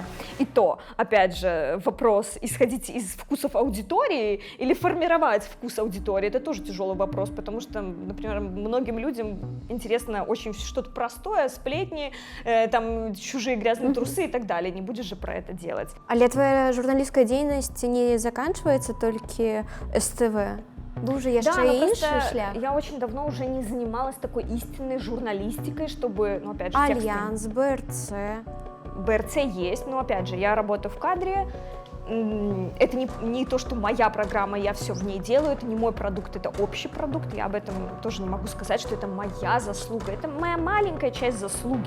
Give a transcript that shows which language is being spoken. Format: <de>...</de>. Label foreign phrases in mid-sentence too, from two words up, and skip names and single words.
<ru>И то, опять же, вопрос, исходить из вкусов аудитории или формировать вкус аудитории, это тоже тяжелый вопрос, потому что, например, многим людям интересно очень что-то простое, сплетни, там чужие грязные трусы и так далее. Не будешь же про это делать.</ru> <be>Але твоя журналісцкая дзейнасць не заканчваецца толькі СТВ. Быў жа яшчэ</be> <ru>но</ru> <be>іншы</be> <ru>просто</ru> <be>шлях.</be> <ru>я очень давно уже не занималась такой истинной журналистикой, чтобы, ну, опять же, Альянс, БРЦ. БРЦ есть, но, опять же, я работаю в кадре. Это не то, что моя программа, я все в ней делаю, это не мой продукт, это общий продукт, я об этом тоже не могу сказать, что это моя заслуга, это моя маленькая часть заслуги.</ru>